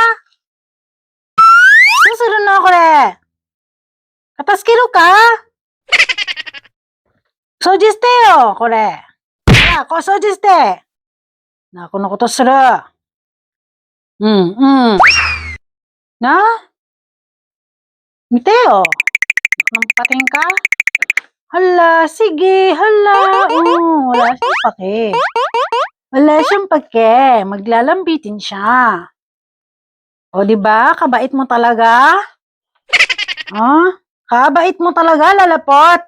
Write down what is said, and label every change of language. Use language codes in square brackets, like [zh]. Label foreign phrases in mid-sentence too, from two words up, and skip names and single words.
[ja] どうするのこれ。片付けるか？掃除してよ、これ。ほら、こう掃除して。なあ、このことする。なあ？見てよ。 [tl] Nampating ka? Hala, sige, hala. Wala siyang pake. Wala siyang pake. Maglalambitin siya. O, diba? Kabait mo talaga? Kabait mo talaga, lalapot.